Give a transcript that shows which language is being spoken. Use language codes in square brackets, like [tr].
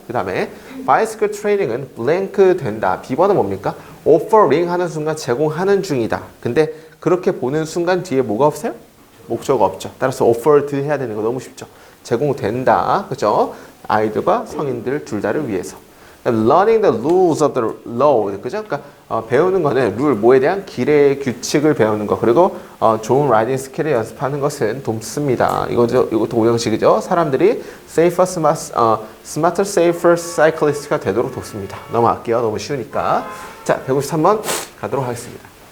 [ko] 그 다음에 바이스클 트레이닝은 블랭크 된다. B번은 뭡니까? offering 하는 순간 제공하는 중이다. 근데 그렇게 보는 순간 뒤에 뭐가 없어요? 목적어가 없죠. 따라서 offered 해야 되는 거 너무 쉽죠. 제공된다. 그죠? 아이들과 성인들 둘 다를 위해서. [en] Learning the rules of the road. [ko] 그죠? 그러니까 배우는 거는 룰, 뭐에 대한 길의 규칙을 배우는 거. 그리고 좋은 라이딩 스킬을 연습하는 것은 돕습니다. 이것도 5형식이죠. 사람들이 [en] safer, smarter, safer cyclist [ko] 가 되도록 돕습니다. 넘어갈게요. 너무 쉬우니까. 자, 153번 가도록 하겠습니다.